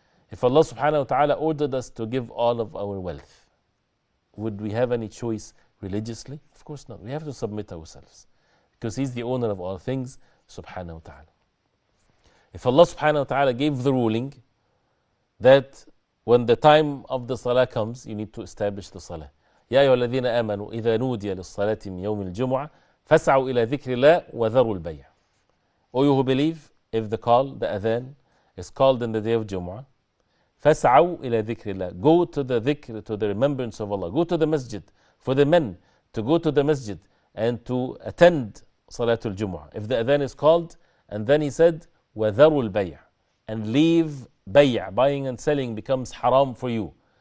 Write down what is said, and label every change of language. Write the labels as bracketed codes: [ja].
[en] If Allah subhanahu wa ta'ala ordered us to give all of our wealth, would we have any choice religiously? Of course not. We have to submit ourselves, because He's the owner of all things subhanahu wa ta'ala. If Allah subhanahu wa ta'ala gave the ruling that when the time of the salah comes, you need to establish the salah. [ar] يا أيها الذين آمنوا إذا نودي للصلاة من يوم الجمعة فاسعوا إلى ذكر الله وذروا البيع. [en] O you who believe, if the adhan is called in the day of Jumu'ah, [ar] فاسعوا إلى ذكر الله, [en] go to the dhikr, to the remembrance of Allah, go to the masjid. For the men to go to the masjid and to attend Salatul Jumu'ah. If the adhan is called, and then He said [ar] وذروا البيع, [en] and leave buying and selling becomes haram for you.